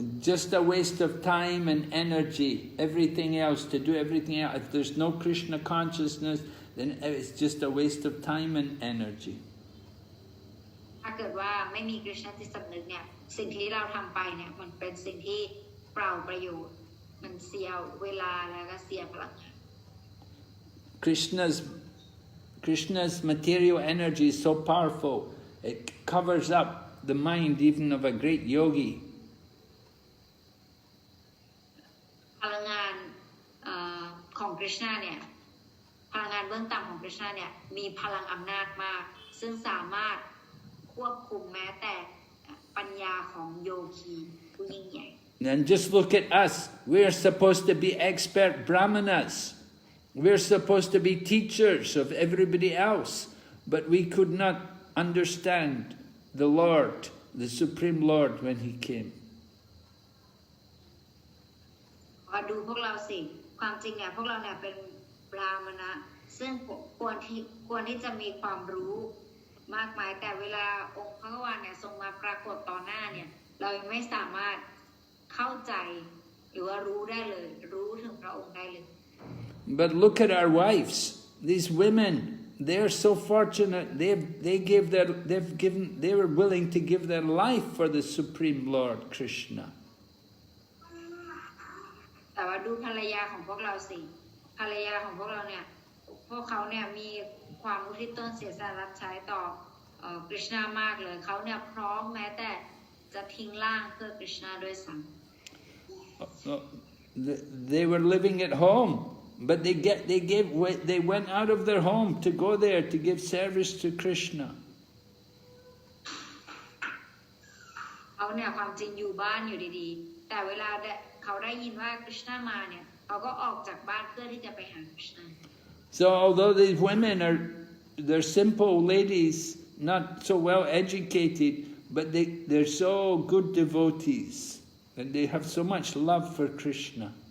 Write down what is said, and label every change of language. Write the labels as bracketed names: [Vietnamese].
[English] Just a waste of time and energy. Everything else, to do everything else. If there's no Krishna consciousness, then it's just a waste of time and energy. [Thai] ถ้าเกิดว่าไม่มีคริชนาที่สำนึกเนี่ยสิ่งที่เราทำไปเนี่ยมันเป็นสิ่งที่เปล่าประโยชน์มันเสียเวลาแล้วก็เสียพลัง [English] Krishna's material energy is so powerful. It covers up the mind even of a great yogi. [Thai] พลังงานของคริชนาเนี่ยพลังงานเบื้องต่ำของคริชนาเนี่ยมีพลังอำนาจมากซึ่งสามารถควบคุมแม้แต่ปัญญาของโยคีผู้ยิ่งใหญ่ [English] And just look at us. We're supposed to be expert Brahmanas. We're supposed to be teachers of everybody else. But we could not understand the Lord, the Supreme Lord, when He came. [Thai] ดูพวกเราสิความจริงเนี่ยพวกเราเนี่ยเป็นบราหมณะซึ่งควรที่จะมีความรู้มากมายแต่เวลาองค์พระวานเนี่ยทรงมาปรากฏต่อหน้าเนี่ยเราไม่สามารถเข้าใจหรือว่ารู้ได้เลยรู้ถึงพระองค์ได้เลย [English] But look at our wives. These women, they're so fortunate. They were willing to give their life for the Supreme Lord Krishna. [Thai] แต่ว่าดูภรรยาของพวกเราสิภรรยาของพวกเราเนี่ยพวกเขาเนี่ยมีความอุทิศตนเสียสละรับใช้ต่อคริชนามากเลยเขาเนี่ยพร้อมแม้แต่จะทิ้งร่างเพื่อคริชนาด้วยซ้ำ [English] They were living at home, but they went out of their home to go there to give service to Krishna. [Thai] เขาเนี่ยความจริงอยู่บ้านอยู่ดีๆแต่เวลาเขาได้ยินว่าคริชนามาเนี่ยเขาก็ออกจากบ้านเพื่อที่จะไปหาคริชนา [English] So although these women they're simple ladies, not so well educated, but they're so good devotees, and they have so much love for Krishna.